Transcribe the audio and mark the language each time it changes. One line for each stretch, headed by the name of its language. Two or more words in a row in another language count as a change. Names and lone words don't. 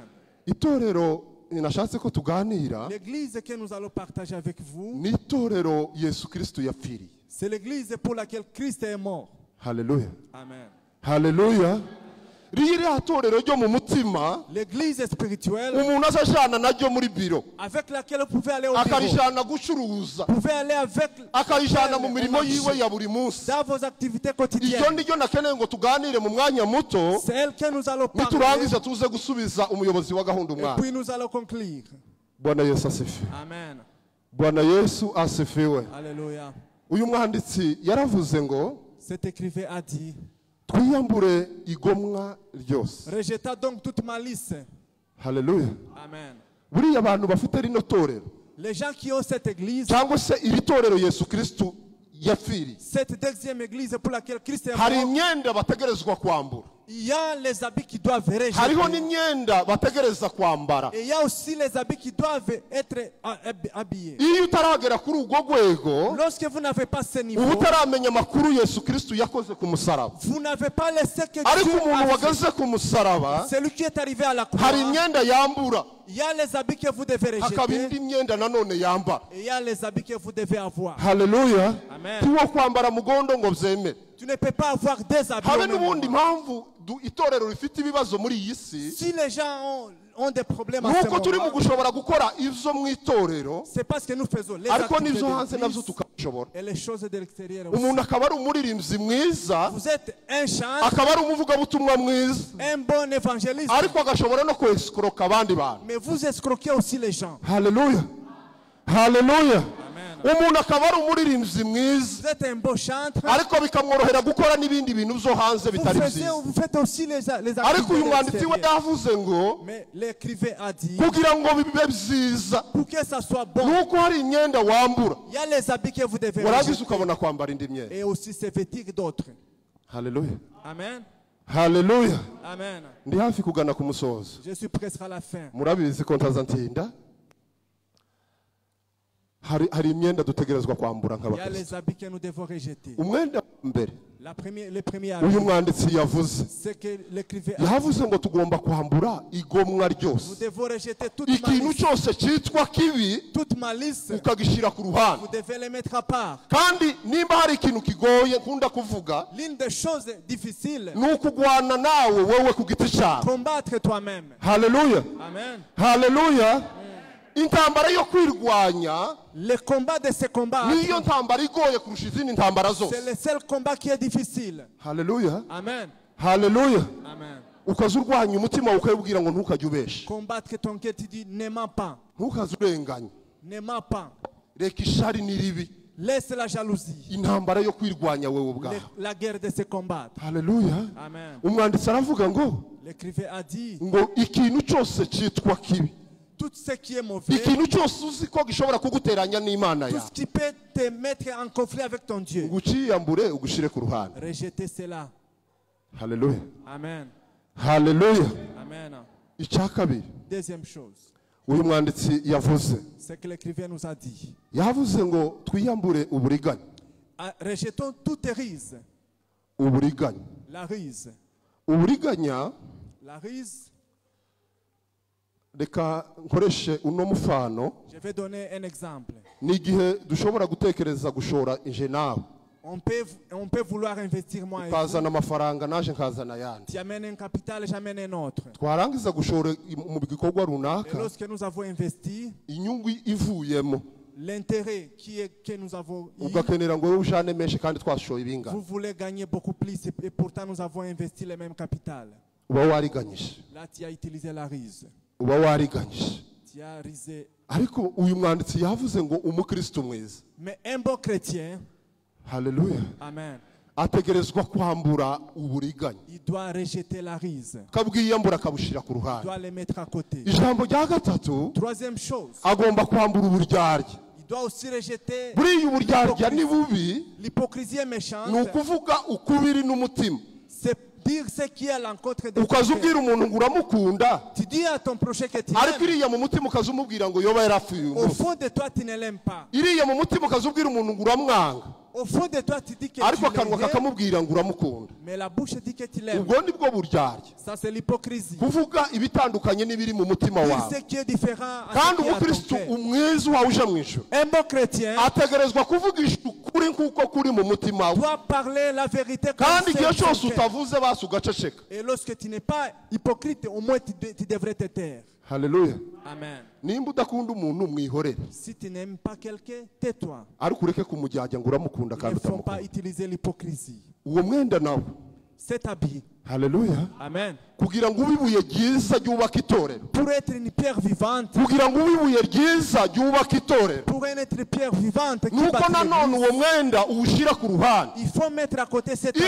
Kinyarwanda: itorero nashatse ko tuganira
French: L'église que nous allons partager avec vous,
Kinyarwanda: ni itorero yesu kirisito yapfiriye
French: c'est l'église pour laquelle Christ est mort.
Kinyarwanda: haleluya
French: Amen.
Kinyarwanda: haleluya ririya torero ryo mu mutima
French: L'église spirituelle
Kinyarwanda: umuntu azajana naryo muri biro
French: avec laquelle vous pouvez aller au bureau.
Kinyarwanda: akarijana gucuruza
French: Vous pouvez aller avec
Kinyarwanda: akarijana mu mirimo
French: au marché,
Kinyarwanda: yiwe ya buri munsi
French: dans vos activités
Kinyarwanda: iryo
French: quotidiennes.
Kinyarwanda: niryo nakeneye ngo tuganire mu mwanya muto
French: C'est elle que nous allons parler.
Kinyarwanda: niturangiza tuze gusubiza umuyobozi wa gahunda
French: Et
Kinyarwanda: umwana
French: puis nous allons conclure.
Kinyarwanda: bwana yesu asifiwe
French: Amen.
Kinyarwanda: bwana yesu asifiwe
French: Alléluia.
Kinyarwanda: uyu mwanditsi yaravuze ngo
French: Cet écrivain a dit,
Kinyarwanda: twiyambure igomwa ryose
French: rejetons donc toute malice.
Kinyarwanda: haleluya
French: Amen.
Kinyarwanda: buriya abantu bafite rino torero
French: Les gens qui ont cette église,
Kinyarwanda: cyangwa se iri torero yesu kirisito yapfiriye
French: cette deuxième église pour laquelle Christ est
Kinyarwanda: hari
French: mort,
Kinyarwanda: imyenda bategerezwa kwambura
French: il y a les habits qui doivent
Kinyarwanda: hariho
French: rejeter.
Kinyarwanda: n'imyenda bategereza kwambara
French: Et il y a aussi les habits qui doivent être habillés.
Kinyarwanda: iyo utaragera kuri urwo rwego
French: Lorsque vous n'avez pas ce niveau,
Kinyarwanda: uba utaramenya amakuru yesu kirisito yakoze ku musaraba
French: vous n'avez pas laissé que
Kinyarwanda: ariko
French: Dieu
Kinyarwanda: umuntu
French: a fait.
Kinyarwanda: wageze ku musaraba
French: Celui qui est arrivé à la croix,
Kinyarwanda: hari imyenda yambura
French: il y a les habits que vous devez
Kinyarwanda: hakaba
French: rejeter
Kinyarwanda: indi myenda nanone yambara
French: et il y a les habits que vous devez avoir.
Kinyarwanda: haleluya
French: Amen.
Kinyarwanda: tiwo kwambara mugondo ngo byemere
French: Tu ne peux pas avoir des habits.
Kinyarwanda: habe
French: au même
Kinyarwanda: n'ubundi
French: moment.
Kinyarwanda: mpamvu itorero rifite ibibazo muri iyi si
French: Si les gens ont des problèmes à ce
Kinyarwanda: nuko turi mu
French: moment,
Kinyarwanda: gushobora gukora ibyo mu itorero
French: c'est parce que nous faisons les
Kinyarwanda: ariko
French: activités
Kinyarwanda: n'ibyo
French: de
Kinyarwanda: hanze nabyo
French: l'Église
Kinyarwanda: tukabishobora
French: et les choses de l'extérieur aussi.
Kinyarwanda: umuntu akaba ari umuririmbyi mwiza
French: Vous êtes un chanteur,
Kinyarwanda: akaba ari umuvugabutumwa mwiza
French: un bon évangéliste,
Kinyarwanda: ariko agashobora no kwesikoroka abandi bantu
French: mais vous escroquez aussi les gens.
Kinyarwanda: haleluya haleluya
French: Amen.
Kinyarwanda: umuntu akaba ari umuririmbyi mwiza
French: Vous êtes un beau chanteur,
Kinyarwanda: ariko bikamworohera gukora n'ibindi bintu byo hanze bitari byiza
French: vous faites aussi les
Kinyarwanda: ariko
French: activités
Kinyarwanda: uyu
French: de
Kinyarwanda: mwanditsi we
French: l'extérieur.
Kinyarwanda: yavuze ngo
French: Mais l'écrivain a dit,
Kinyarwanda: kugira ngo bibe byiza
French: pour que ça soit bon,
Kinyarwanda: nuko hari imyenda wambura
French: il y a les habits que vous devez
Kinyarwanda: warangiza
French: rejeter
Kinyarwanda: ukabona kwambara indi myenda
French: et aussi se vêtir d'autres.
Kinyarwanda: haleluya
French: Amen.
Kinyarwanda: haleluya
French: Amen.
Kinyarwanda: ndi hafi kugana ku musozo
French: Je suis presque à la fin.
Kinyarwanda: murabizi ko ntazantinda hari imyenda dutegerezwa kwambura
French: Il y a
Kinyarwanda: nk'abakristo
French: les habits que nous devons rejeter.
Kinyarwanda: umwenda wa mbere
French: Le premier
Kinyarwanda: uyu
French: habit,
Kinyarwanda: mwanditsi yavuze
French: c'est que l'écrivain a dit,
Kinyarwanda: yavuze ngo tugomba kwambura igomwa
French: nous
Kinyarwanda: ryose
French: devons rejeter toute
Kinyarwanda: ikintu
French: malice.
Kinyarwanda: cyose cyitwa kibi
French: Toute malice,
Kinyarwanda: ukagishyira ku ruhande
French: vous devez les mettre à part.
Kinyarwanda: kandi nimba hari ikintu kigoye nkunda kuvuga
French: L'une des choses difficiles,
Kinyarwanda: ni ukugwana nawe wowe ku giti cyawe
French: combattre toi-même.
Kinyarwanda: haleluya
French: Amen.
Kinyarwanda: haleluya intambara yo kwirwanya
French: Le combat de se combattre,
Kinyarwanda: niyo ntambara igoye kurusha izindi ntambara
French: c'est
Kinyarwanda: zose
French: le seul combat qui est difficile.
Kinyarwanda: haleluya
French: Amen.
Kinyarwanda: haleluya
French: Amen.
Kinyarwanda: ukaza urwanya umutima wawe ukawubwira ngo ntukajye ubesha
French: Combattre ton cœur, tu dis, ne mens pas.
Kinyarwanda: ntukaze urenganya
French: Ne mens pas.
Kinyarwanda: reka ishari ni ribi
French: Laisse la jalousie.
Kinyarwanda: intambara yo kwirwanya wowe ubwawe
French: La guerre de se combattre.
Kinyarwanda: haleluya
French: Amen.
Kinyarwanda: umwanditsi aravuga ngo
French: L'écrivain a dit,
Kinyarwanda: ngo ikintu cyose cyitwa kibi
French: tout ce qui est mauvais,
Kinyarwanda: ikintu cyose uzi ko gishobora kuguteranya n'imana
French: tout
Kinyarwanda: yawe
French: ce qui peut te mettre en conflit avec ton Dieu,
Kinyarwanda: ngo uciyambure ugushyire ku ruhande
French: rejetez cela.
Kinyarwanda: haleluya
French: Amen.
Kinyarwanda: haleluya
French: Amen.
Kinyarwanda: icya kabiri
French: Deuxième chose,
Kinyarwanda: uyu mwanditsi yavuze
French: c'est que l'écrivain nous a dit,
Kinyarwanda: yavuze ngo twiyambure uburiganya
French: rejetons toute ruse.
Kinyarwanda: uburiganya
French: La ruse.
Kinyarwanda: uburiganya
French: La ruse,
Kinyarwanda: reka nkoreshe uno mufano
French: Je vais donner un exemple.
Kinyarwanda: ni igihe dushobora gutekereza gushora inje nawe
French: On peut vouloir investir moi et vous.
Kinyarwanda: ukazana amafaranga naje nkazana ayandi
French: Tu amènes un capital, j'amène un autre.
Kinyarwanda: twarangiza gushora mu gikorwa
French: Et
Kinyarwanda: runaka
French: lorsque nous avons investi,
Kinyarwanda: inyungu ivuyemo
French: l'intérêt que nous avons eu,
Kinyarwanda: ugakenera ngo wowe ujane menshi kandi twashoye ibingana
French: vous voulez gagner beaucoup plus et pourtant nous avons investi le même capital.
Kinyarwanda: uba wariganyije
French: Là, tu as utilisé la rise.
Kinyarwanda: uba wariganyije
French: Tu as risé.
Kinyarwanda: ariko uyu mwanditsi yavuze ngo umukristo mwiza
French: Mais un bon chrétien,
Kinyarwanda: haleluya
French: amen,
Kinyarwanda: ategerezwa kwambura uburiganya
French: il doit rejeter la rise.
Kinyarwanda: kabwiyambura akabushira ku
French: Il
Kinyarwanda: ruhande
French: doit les mettre à côté.
Kinyarwanda: ijambo rya gatatu
French: Troisième chose,
Kinyarwanda: agomba kwambura uburyarya
French: il doit aussi rejeter
Kinyarwanda: buriya uburyarya ni bubi
French: l'hypocrisie est
Kinyarwanda: ni
French: méchante.
Kinyarwanda: ukuvuga ukubiri n'umutima
French: C'est dire ce qui est à l'encontre de
Kinyarwanda: ukaza
French: ton cœur.
Kinyarwanda: ubwira umuntu ngo uramukunda
French: Tu dis à ton prochain que tu
Kinyarwanda: ariko
French: l'aimes.
Kinyarwanda: iriya mu mutima ukaza umubwira ngo yoba yarapfuye uyu
French: Au
Kinyarwanda: munsi
French: fond de toi, tu ne l'aimes pas.
Kinyarwanda: iriya mu mutima ukaza ubwira umuntu ngo uramwanga
French: Au fond de toi, tu dis que
Kinyarwanda: ariko
French: tu
Kinyarwanda: akanwa
French: l'aimes,
Kinyarwanda: kakamubwira ngo uramukunda
French: mais la bouche dit que tu l'aimes.
Kinyarwanda: ubwo ni bwo buryarya
French: Ça, c'est l'hypocrisie.
Kinyarwanda: kuvuga ibitandukanye n'ibiri mu mutima
French: Dire
Kinyarwanda: wawe
French: ce qui est différent à
Kinyarwanda: kandi
French: ce qui est à ton
Kinyarwanda: umukristo
French: cœur.
Kinyarwanda: umwiza wawe uje mu ijuru
French: Un bon chrétien
Kinyarwanda: ategerezwa kuvugisha ukuri nk'uko kuri mu mutima we
French: doit parler la vérité comme
Kinyarwanda: kandi
French: c'est
Kinyarwanda: igihe
French: dans
Kinyarwanda: cyose
French: son cœur.
Kinyarwanda: utavuze basi ugaceceka
French: Et lorsque tu n'es pas hypocrite, au moins tu devrais te taire.
Kinyarwanda: haleluya
French: Amen.
Kinyarwanda: nimba udakunda umuntu mwihorere
French: Si tu n'aimes pas quelqu'un, tais-toi.
Kinyarwanda: ariko ureke kumujyajya ngo uramukunda
French: Il
Kinyarwanda: kandi
French: ne faut pas
Kinyarwanda: utamukunda
French: utiliser l'hypocrisie.
Kinyarwanda: uwo mwenda nawe
French: Cet habit.
Kinyarwanda: haleluya
French: Amen.
Kinyarwanda: kugira ngo ube ibuye ryiza ryubaka itorero
French: Pour être une pierre vivante,
Kinyarwanda: kugira ngo ube ibuye ryiza ryubaka itorero
French: pour être une pierre vivante qui
Kinyarwanda: nuko
French: bâtit
Kinyarwanda: nanone
French: l'église,
Kinyarwanda: uwo mwenda uwushyira ku ruhande
French: il faut mettre à côté cet habit.